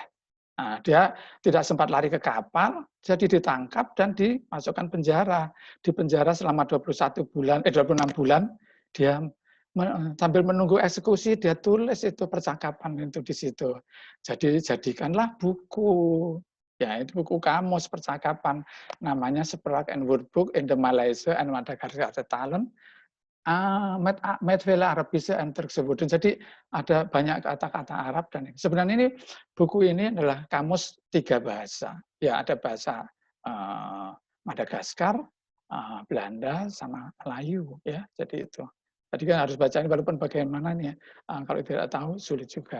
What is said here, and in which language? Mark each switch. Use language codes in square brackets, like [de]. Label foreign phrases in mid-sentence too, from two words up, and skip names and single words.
[id] Nah, dia tidak sempat lari ke kapal, jadi ditangkap dan dimasukkan penjara. Di penjara selama 26 bulan dia sambil menunggu eksekusi dia tulis itu percakapan itu di situ. Jadi jadikanlah buku. Ya, itu buku kamus percakapan namanya Spraak and Woordboek in the Malaysia and Madagascar Talen. [nl] Met vele Arabische en Turkse woorden. [id] Jadi ada banyak kata-kata Arab dan sebenarnya ini buku ini adalah kamus 3 bahasa. Ya, ada bahasa Madagaskar, Belanda sama Melayu ya. Jadi itu. Tadi kan harus baca ini walaupun bagaimana nih kalau tidak tahu sulit juga.